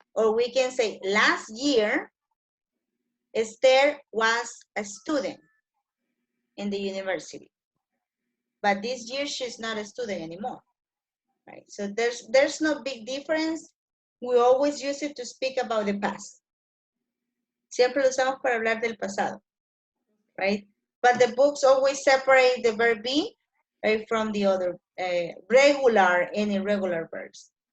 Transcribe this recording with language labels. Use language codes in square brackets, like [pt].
[en] Or we can say last year, Esther was a student in the university. But this year she's not a student anymore. Right? So there's no big difference. We always use it to speak about the past. [es] Siempre lo usamos para hablar del pasado. [en] Right? But the books always separate the verb be, right, from the other regular and irregular verbs.